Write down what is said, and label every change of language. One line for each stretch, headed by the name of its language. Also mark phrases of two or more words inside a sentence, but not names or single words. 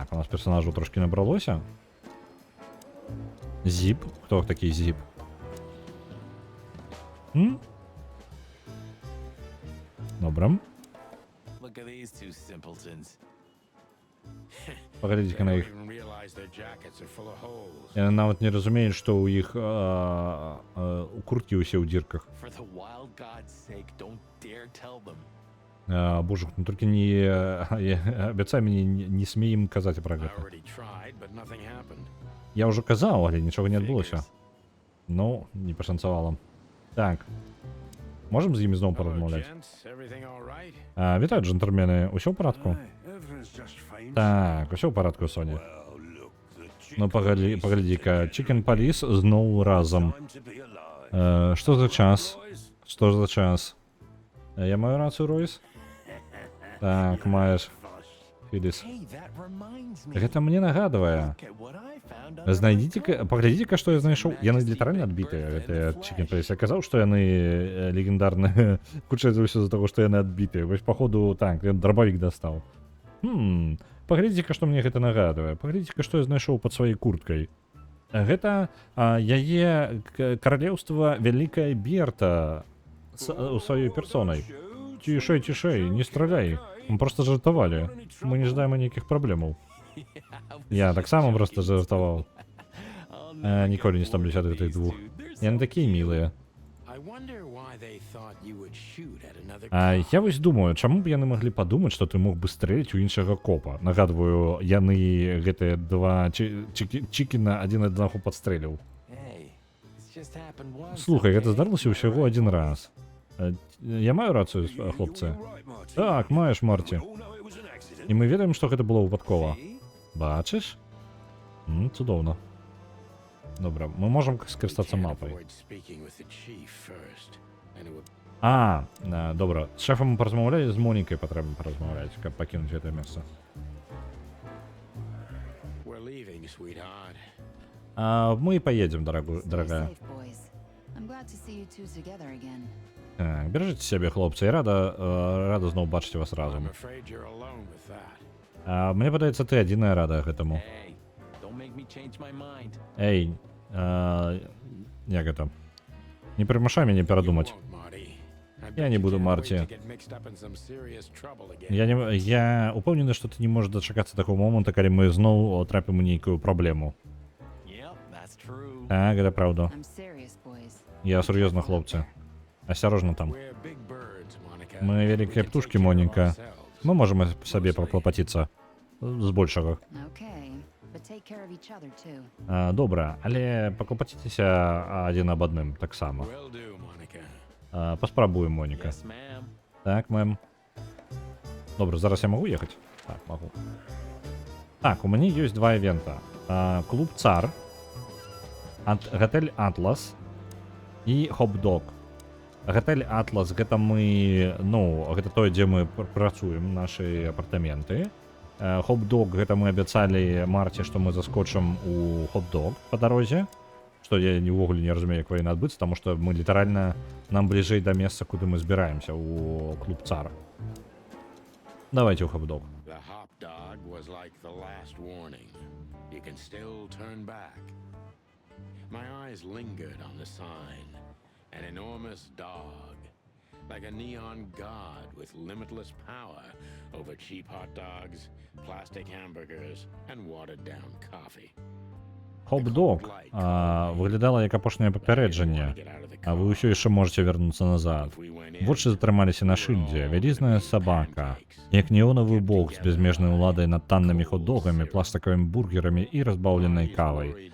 Ukrainian: персонажу трошки набралося. Зіп? Хто такий Зіп? Добре.
English: Look at these two simpletons.
Ukrainian: Поглядіть-ка на They їх.
English: don't even realize their jackets are full of holes.
Ukrainian: Я навіть не розумію, що у їх у куртки усі у дірках.
English: For the wild God's sake, don't dare tell them.
Ukrainian: Боже, ну тільки не обіцяй мені, не смій їм казати про I це.
English: already tried, but nothing happened.
Ukrainian: Я вже казав, але нічого не відбулося. Figures. Ну, не пошанцювало. Так. Можемо з ними знову Hello, порозмовляти?
English: gents. Everything all right?
Ukrainian: Вітаю, джентльмени. Усе в порядку?
English: Aye, everything's just fine.
Ukrainian: Так, усе в порядку, Соні.
English: Well, look, the
Ukrainian: Ну, chicken погоди-ка. police Chicken Police знову разом.
English: Time to be alive.
Ukrainian: Що за час? Boys, Що за час? Я маю рацію, Ройс? Так, маєш. Філіс.
English: Hey, that reminds me.
Belarusian: Гэта мне нагадвае.
English: Look at what I found under
Belarusian: Знайдите-ка, поглядите-ка, што я знайшоў. Яны літаральна адбітыя, гэтыя Chicken Police. Я казаў, што яны легендарныя. Хутчэй за ўсё з-за таго, што яны адбітыя. Вось, походу, так, ён дробавік дастаў. Паглядзіце-ка, што мне гэта нагадвае. Паглядзіце-ка, што я знайшоў пад сваёй курткай. Гэта яе каралеўства Вялікая Берта у сваёй персонай. Цішэй, цішэй, не страляй. Мы просто жартавалі. Мы не ждаем ніякіх праблемаў. Я таксама просто жартаваў. Ніколі не стамлюся ад гэтых двух. Яны такія мілыя.
English: I wonder why they thought you would shoot at another
Belarusian: Я вось думаю, чаму б яны маглі падумаць, што ты мог бы стрэліць у іншага копа. Нагадваю, яны гэтыя два чікіна адзін аднаго падстрэліў.
English: Hey, it's just happened once.
Belarusian: Слухай, гэта okay? здарылася ўсяго адзін раз. Я маю рацыю, хлопцы? Так, маеш, Марці. І мы ведаем, што гэта было выпадкова. Бачыш? Цудоўна. Добра, мы можам скарыстацца мапай. Добра. З шэфам мы паразмаўлялі, з Монікай патрэбна паразмаўляць, каб пакінуць гэтае месца. Мы паедзем, Stay дарагая.
English: safe, boys. I'm glad to see you two together again.
Belarusian: Так, бережыце сябе, хлопцы, і рада зноў бачыць вас разам. Мне падаецца, ты адзіная рада гэтаму.
English: Hey, don't make me change my mind.
Belarusian: Эй, як гэта? Не прымушай мяне перадумаць. Я не буду, Марти. Я упэўнены, што ты не можаш дачакацца такого моманту, калі мы зноў трапім у нейкую праблему.
English: Yep, that's true.
Belarusian: Так, гэта праўда.
English: I'm serious, boys.
Belarusian: Я сур'ёзна, хлопцы. Асцярожна там. Мы вялікія птушкі, Моніка. Мы можам сабе паклапаціцца збольшага.
English: Okay, but take care of each other too.
Belarusian: Добра, але паклапаціцеся адзін аб адным таксама. Паспрабуем, Моніка.
English: Yes, ma'am.
Belarusian: Так, мэм. Добра, зараз я магу ехаць? Так, магу. Так, у мяне ёсць два івента. Клуб Цар, гатэль Атлас і Хоп-Дог. Гатэль Атлас, гэта мы, гэта тое, дзе мы працуем, нашы апартаменты. Хоп-Дог, гэта мы абяцалі Марці, што мы заскочым у Хоп-Дог па дарозе. Што я ўвогуле не разумею, як павінна адбыцца, таму што мы літаральна, нам бліжэй да месца, куды мы збіраемся, у клуб Цар. Давайте ў Хоп-Дог.
English: The hop dog was like the last warning. You can still turn back. My eyes lingered on the sign. An enormous dog, like a neon god with limitless power over cheap hot dogs, plastic hamburgers, and watered down coffee.
Belarusian: Хоп-Дог выглядала як апошняе папярэджанне, а вы ўсё яшчэ можете вярнуцца назад. Вочы затрымаліся на шыльдзе, вялізная сабака, як неонавы бок з безмежнай уладай над таннымі хот-догамі, пластикавымі бургерамі і разбаўленай кавай.